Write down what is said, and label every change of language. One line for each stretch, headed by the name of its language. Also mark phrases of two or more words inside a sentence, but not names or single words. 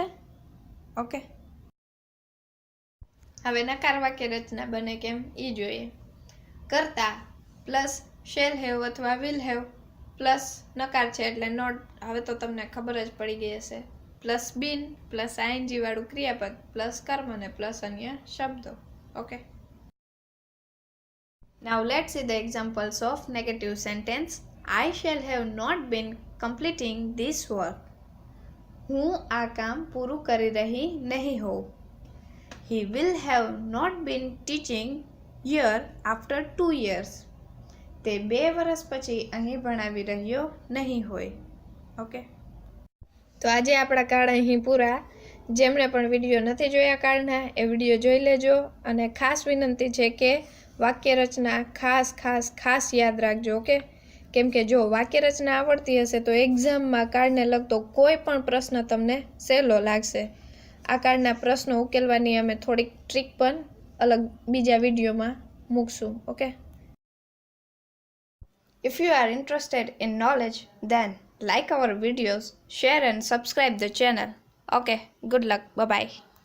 Gujarati: ઓકે, હવે નકાર વાક્ય રચના બને કેમ એ જોઈએ. કર્તા
English: plus shall have
Gujarati: અથવા
English: will have plus
Gujarati: નકાર છે એટલે નોટ, હવે તો તમને ખબર જ પડી ગઈ હશે,
English: plus been plus ING
Gujarati: વાળું ક્રિયાપદ પ્લસ કર્મ અને પ્લસ અન્ય શબ્દો. ઓકે,
English: now let's see the examples of negative sentence. I shall have not been completing this work.
Gujarati: હું આ કામ પૂરું કરી રહી નહીં હોઉં.
English: He will have not been teaching here after 2 years.
Gujarati: તે 2 વર્ષ પછી અહીં ભણાવી રહ્યો નહીં હોય. ઓકે, તો આજે આપણા કાર્ડ અહીં પૂરા. જેમણે પણ વિડીયો નથી જોયા કાર્ડના એ વિડીયો જોઈ લેજો, અને ખાસ વિનંતી છે કે વાક્ય રચના ખાસ યાદ રાખજો. ઓકે, કેમ કે જો વાક્ય રચના આવડતી હશે તો એક્ઝામમાં કાર્ડને લગતો કોઈ પણ પ્રશ્ન તમને સહેલો લાગશે. આ કાર્ડના પ્રશ્નો ઉકેલવાની અમે થોડીક ટ્રીક પણ અલગ બીજા વિડીયોમાં મૂકશું. ઓકે,
English: if you are interested in knowledge, then like our videos, share and subscribe the channel. Okay, good luck. Bye bye.